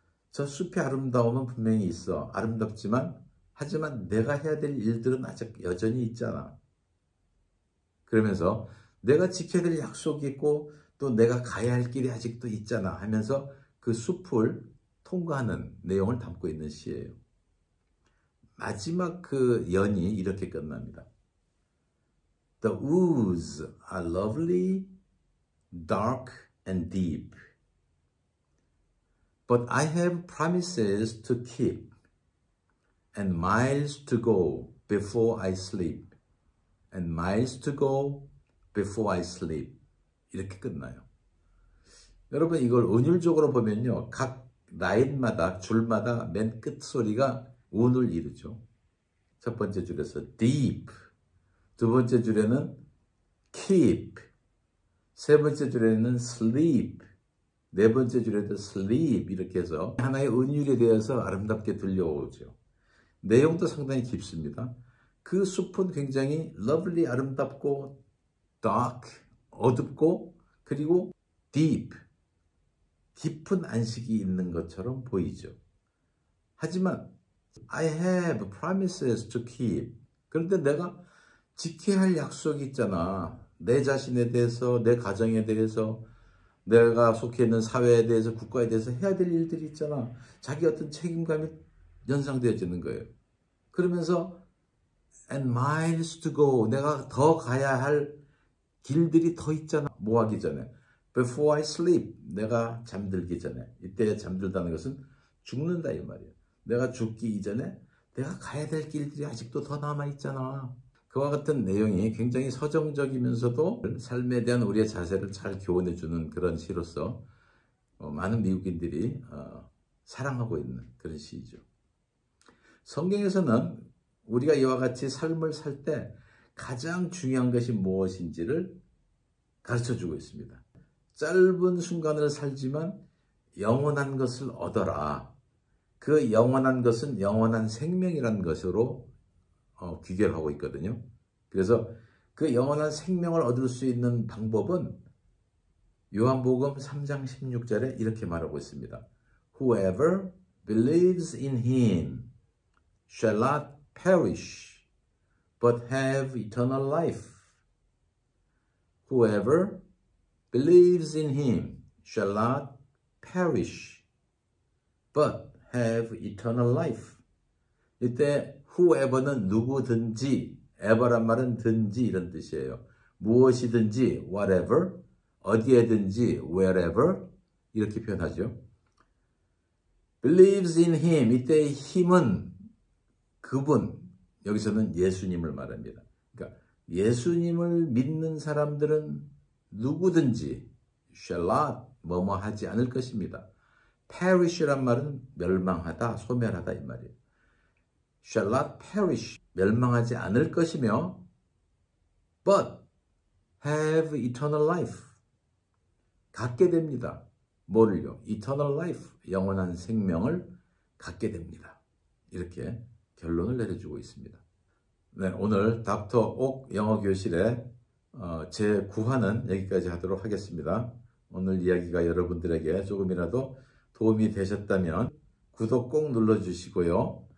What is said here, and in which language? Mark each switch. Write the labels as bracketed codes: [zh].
[ko] 저 숲의 아름다움은 분명히 있어. 아름답지만 하지만 내가 해야 될 일들은 아직 여전히 있잖아. 그러면서 내가 지켜야 될 약속이 있고 또 내가 가야 할 길이 아직도 있잖아 하면서 그 숲을 통과하는 내용을 담고 있는 시예요. 마지막 그 연이 이렇게 끝납니다. [en] The woods are lovely, dark and deep. But I have promises to keep and miles to go before I sleep. And miles to go before I sleep. [ko] 이렇게 끝나요. 여러분 이걸 은율적으로 보면요. 각 라인마다 줄마다 맨 끝 소리가 운을 이루죠. 첫 번째 줄에서 deep, 두 번째 줄에는 keep, 세 번째 줄에는 sleep, 네 번째 줄에도 sleep 이렇게 해서 하나의 은율에 대해서 아름답게 들려오죠. 내용도 상당히 깊습니다. 그 숲은 굉장히 lovely, 아름답고 dark, 어둡고 그리고 deep, 깊은 안식이 있는 것처럼 보이죠. 하지만 [en] I have promises to keep. [ko] 그런데 내가 지켜야 할 약속이 있잖아. 내 자신에 대해서, 내 가정에 대해서, 내가 속해 있는 사회에 대해서, 국가에 대해서 해야 될 일들이 있잖아. 자기 어떤 책임감이 연상되어지는 거예요. 그러면서 [en] and miles to go. [ko] 내가 더 가야 할 길들이 더 있잖아. 뭐 하기 전에. [en] Before I sleep. [ko] 내가 잠들기 전에. 이때 잠들다는 것은 죽는다 이 말이에요. 내가 죽기 이전에 내가 가야 될 길들이 아직도 더 남아있잖아. 그와 같은 내용이 굉장히 서정적이면서도 삶에 대한 우리의 자세를 잘 교훈해주는 그런 시로서 많은 미국인들이 사랑하고 있는 그런 시이죠. 성경에서는 우리가 이와 같이 삶을 살 때 가장 중요한 것이 무엇인지를 가르쳐주고 있습니다. 짧은 순간을 살지만 영원한 것을 얻어라. 그 영원한 것은 영원한 생명이라는 것으로 귀결하고 있거든요. 그래서 그 영원한 생명을 얻을 수 있는 방법은 요한복음 3장 16절에 이렇게 말하고 있습니다. [en] Whoever believes in him shall not perish, but have eternal life. Whoever believes in him shall not perish, but have eternal life. [ko] 이때 whoever는 누구든지, ever란 말은 든지 이런 뜻이에요. 무엇이든지, whatever, 어디에든지, wherever 이렇게 표현하죠. believes in him, 이때의 힘은 그분, 여기서는 예수님을 말합니다. 그러니까 예수님을 믿는 사람들은 누구든지 [en] shall not, [ko] 뭐뭐 하지 않을 것입니다. perish란 말은 멸망하다, 소멸하다 이 말이에요. [en] shall not perish, [ko] 멸망하지 않을 것이며 [en] but have eternal life, [ko] 갖게 됩니다. 뭐를요? [en] eternal life, [ko] 영원한 생명을 갖게 됩니다. 이렇게 결론을 내려주고 있습니다. 네, 오늘 닥터 옥 영어교실의 제9화는 여기까지 하도록 하겠습니다. 오늘 이야기가 여러분들에게 조금이라도 도움이 되셨다면 구독 꼭 눌러주시고요.